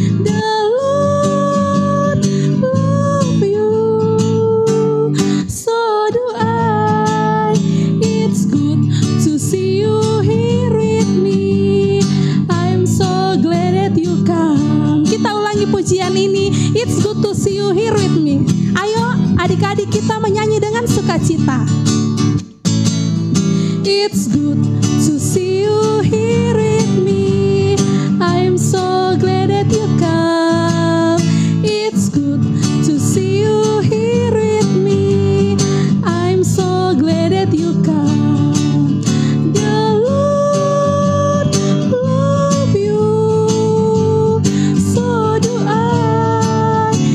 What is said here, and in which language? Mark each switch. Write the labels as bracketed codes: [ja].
[en] The Lord love you, so do I. It's good to see you here with me. I'm so glad that you come. [id] Kita ulangi pujian ini. [en] It's good to see you here with me. [id] Ayo adik-adik kita menyanyi dengan sukacita. [en] It's good to see you here with me. I'm so glad that you come. It's good to see you here with me. I'm so glad that you come. The Lord love you, so do I.